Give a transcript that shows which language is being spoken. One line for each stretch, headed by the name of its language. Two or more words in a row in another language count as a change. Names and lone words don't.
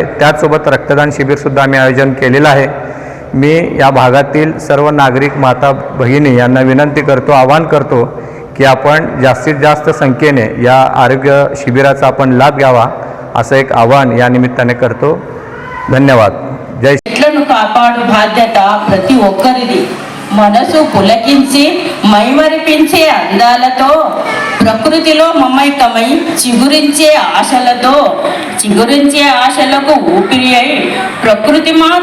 Marathi: त्याचसोबत रक्तदान शिबिरसुद्धा आम्ही आयोजन केलेलं आहे। मी या भागातील सर्व नागरिक माता भगिनी यांना विनंती करतो, आवाहन करतो की आपण जास्तीत जास्त संख्येने या आरोग्य शिबिराचा आपण लाभ घ्यावा असं एक आवाहन या निमित्ताने करतो। धन्यवाद। जय
Telugu: కాపాడు బాధ్యత ప్రతి ఒక్కరిది। మనసు పులకించి మైమరిపించే అందాలతో ప్రకృతిలో మమైకమై చిగురించే ఆశలకు ఊపిరి అయి ప్రకృతి మాత